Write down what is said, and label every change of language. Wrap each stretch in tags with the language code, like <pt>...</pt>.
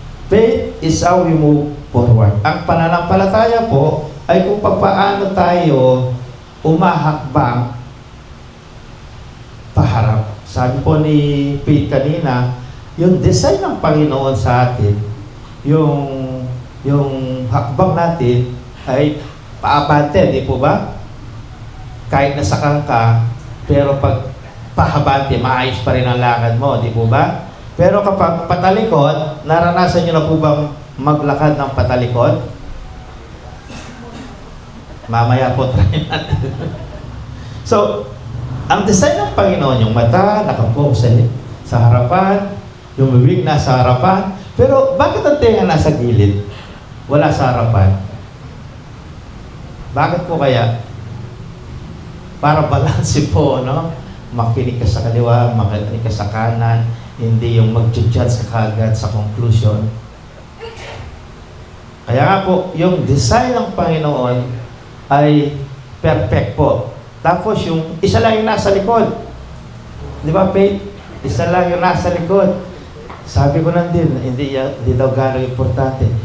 <en>Faith is how we move forward.</en> <tl>Ang pananampalataya po ay kung paano tayo umahakbang paharap. Sabi po ni Faith kanina, yung design ng Panginoon sa atin, yung hakbang natin ay paabante, di po ba? Kahit nasakang ka, pero pag pahabante, maayos pa rin ang lakad mo, di po ba? Pero kapag patalikod, naranasan nyo na po bang maglakad ng patalikod? Mamaya po try natin. So, ang design ng Panginoon, yung mata, nakapokus sa harapan, yung bibig nasa harapan, pero bakit ang tenga nasa gilid? Wala sa harapan. Bakit po kaya? Para balanse po, no? Makinig ka sa kaliwa, makinig ka sa kanan, hindi yung mag-judge ka kagad sa conclusion. Kaya nga po, yung design ng Panginoon ay perfect po. Tapos yung isa lang yung nasa likod. Di ba, Faith? Isa lang yung nasa likod. Sabi ko lang din, hindi daw gano'ng importante.</tl>